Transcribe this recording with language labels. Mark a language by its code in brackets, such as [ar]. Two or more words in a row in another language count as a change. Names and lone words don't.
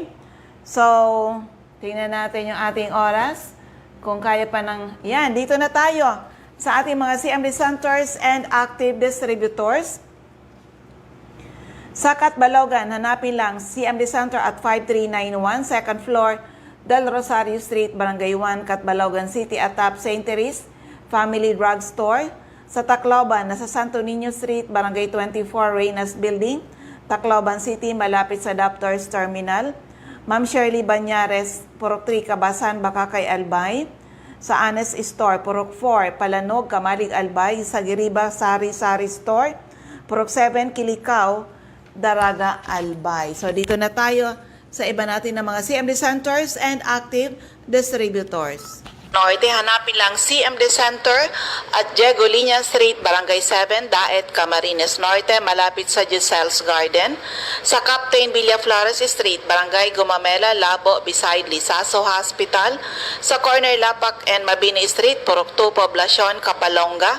[tl] So, tingnan natin yung ating oras. Kung kaya pa ng... Yan, dito na tayo sa ating mga [en] CMD centers and active distributors. [tl] Sa Catbalogan, hanapin lang CMD Center at 5391, second floor, Del Rosario Street, Barangay 1, Catbalogan City, atop St. Therese Family Drug Store. Sa Tacloban, nasa Santo Niño Street, Barangay 24, Reynas Building, Tacloban City, malapit sa Doctors Terminal. Ma'am Shirley Banyares, Purok 3, Kabasan, Bakakay, Albay. Sa Anes Store, Purok 4, Palanog, Kamalig, Albay. Sa Giriba, Sari-Sari Store, Purok 7, Kilikao, Daraga, Albay. So dito na tayo sa iba natin ng mga [en] CMD centers and active distributors. [tl] Norte, hanapin lang CMD Center at Diego Liña Street, Barangay 7, Daet, Camarines Norte, malapit sa Giselle's Garden. Sa Captain Villaflores Street, Barangay Gumamela, Labo, beside Lisaso Hospital. Sa corner Lapak and Mabini Street, Purok 2, Poblacion, Kapalonga.